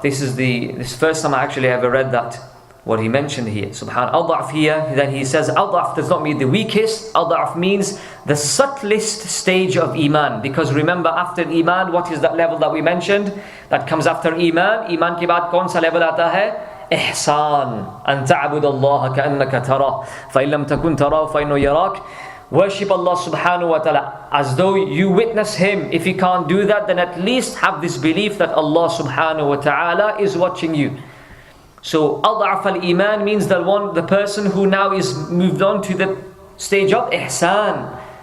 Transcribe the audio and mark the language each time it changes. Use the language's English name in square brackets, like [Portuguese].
[English] This first time I actually ever read that, what he mentioned here. Subhanallah. Adaf here, then he says Adaf does not mean the weakest. Adaf means the subtlest stage of Iman. Because remember, after Iman, what is that level that we mentioned? That comes after Iman. [Hindi] Iman ke baad kaun sa level aata hai? [Arabic] إحسان أن تعبد الله كأنك تراه فإن لم تكن تراه فإنه يراك. [English] Worship Allah subhanahu wa ta'ala as though you witness Him. If you can't do that, then at least have this belief that Allah subhanahu wa ta'ala is watching you. So [Arabic] أضعف الإيمان [English] means the person who now is moved on to the stage of ihsan.